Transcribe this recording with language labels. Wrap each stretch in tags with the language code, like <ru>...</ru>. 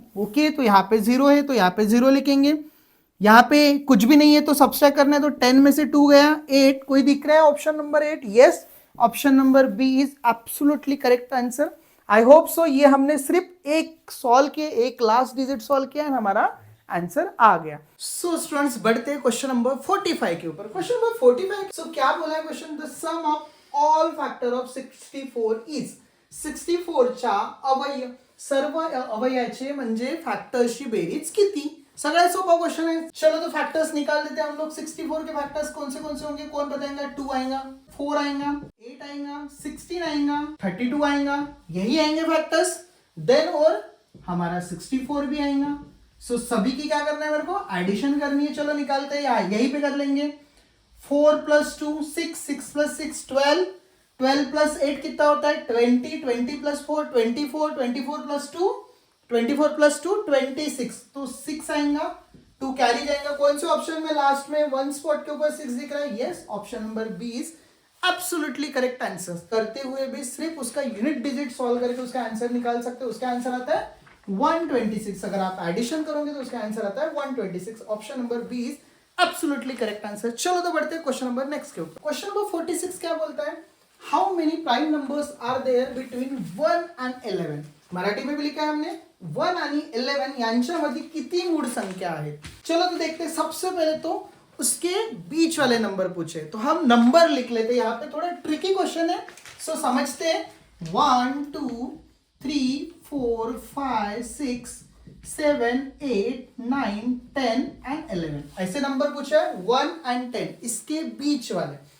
<hi>Okay, तो यहाँ पे 0 है तो यहाँ पे 0 लिखेंगे, यहाँ पे कुछ भी नहीं है तो सब्सट्रैक्ट करना है, तो 10 में से 2 गया 8, कोई दिख रहा है option number 8?</hi> <en>Yes, option number B is absolutely correct answer. I hope so</en> <hi>ये हमने सिर्फ एक सॉल्व किया, एक लास्ट डिजिट सॉल्व किया एंड हमारा आंसर आ गया। सो स्टूडेंट्स बढ़ते हैं क्वेश्चन नंबर 45 के ऊपर। क्वेश्चन नंबर 45, सो क्या बोला है question,</hi> <en>the sum of all factor of 64 is</en> <mr>64 च्या सर्व अवयवाचे म्हणजे फॅक्टर्सची बेरीज किती? सगळ्यात सोपा</mr> <hi>क्वेश्चन है, चलो तो फैक्टर्स निकाल देते हैं हम लोग। 64 के फैक्टर्स कौन से होंगे, कौन बताएंगा? 2 आएगा, 4 आएगा, 8 आएगा, 16 आएगा, 32 आएगा, यही आएंगे फैक्टर्स। देन और हमारा 64 भी आएगा। सो सभी की क्या करना है मेरे को, एडिशन करनी है। चलो निकालते हैं, यहीं पे कर लेंगे। 4 प्लस 2 6, 6 प्लस 6 12, 12 प्लस 8 कितना होता है 20, 20 प्लस 4 24, 24 प्लस 2 24 प्लस 2 26, तो 6 आएगा, 2 कैरी जाएगा। कौन से ऑप्शन में लास्ट में 1 स्पॉट के ऊपर 6 दिख रहा है?</hi> <en>Yes, option number B is absolutely correct answer.</en> <hi>करते हुए भी सिर्फ उसका यूनिट डिजिट सॉल्व करके उसका आंसर निकाल सकते हो। उसका आंसर आता है 126। अगर आप एडिशन करोगे तो उसका आंसर आता है 126।</hi> <en>Option number B is absolutely correct answer.</en> <hi>चलो तो बढ़ते हैं क्वेश्चन नंबर नेक्स्ट के ऊपर। क्वेश्चन नंबर 46 क्या बोलता है,</hi> <en>How many prime numbers are there between 1 and 11?</en> <hi>Marathi में भी लिखा है हमने</hi> <mr>1 आणि 11 यांच्यामध्ये किती मूळ संख्या आहेत।</mr> <hi>चलो तो देखते हैं। सबसे पहले तो उसके बीच वाले नंबर पूछे, तो हम नंबर लिख लेते हैं। यहाँ पे थोड़ा ट्रिकी क्वेश्चन है, सो समझते हैं। 1 2 3 4 5 6 7 8 9 10 एंड 11 ऐसे नंबर पूछा है 1 एंड 10 इसके बीच वाले।</hi>